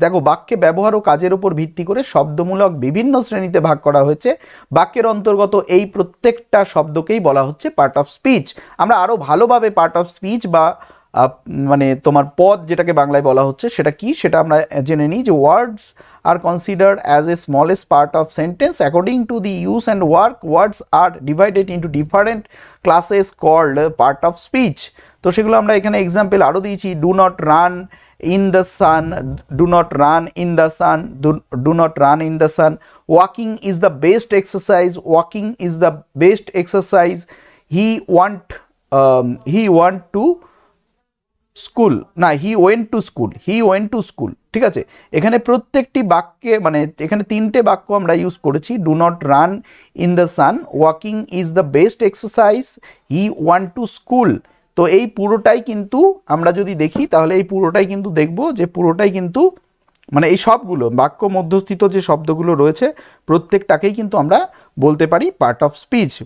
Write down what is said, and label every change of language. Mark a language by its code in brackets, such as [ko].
[bn] দেখো, বাক্যে ব্যবহার ও কাজের উপর ভিত্তি করে শব্দমূলক বিভিন্ন শ্রেণীতে ভাগ করা হয়েছে। বাক্যের অন্তর্গত এই প্রত্যেকটা শব্দকেই বলা হচ্ছে পার্ট অফ স্পিচ। আমরা আরও ভালোভাবে পার্ট অফ স্পিচ বা মানে তোমার পদ যেটাকে বাংলায় বলা হচ্ছে সেটা কি, সেটা আমরা জেনে নিই। [en] যে words are considered as a smallest part of sentence according to the use and words are divided into different classes called part of speech. [bn] তো সেগুলো আমরা এখানে এক্সাম্পল আরও দিয়েছি। [en] do not run in the sun, do not run in the sun, do not run in the sun. Walking is the best exercise, walking is the best exercise. He want to school না, he went to school, he went to school, [bn] ঠিক আছে। এখানে প্রত্যেকটি বাক্যে মানে এখানে তিনটে বাক্য আমরা ইউজ করেছি। [en] Do not run in the sun, walking is the best exercise, he want to school. [bn] তো এই পুরোটাই কিন্তু আমরা যদি দেখি তাহলে এই পুরোটাই কিন্তু দেখব যে পুরোটাই কিন্তু মানে এই সবগুলো বাক্য মধ্যস্থিত যে শব্দগুলো রয়েছে প্রত্যেকটাকেই কিন্তু আমরা বলতে পারি পার্ট অফ স্পিচ।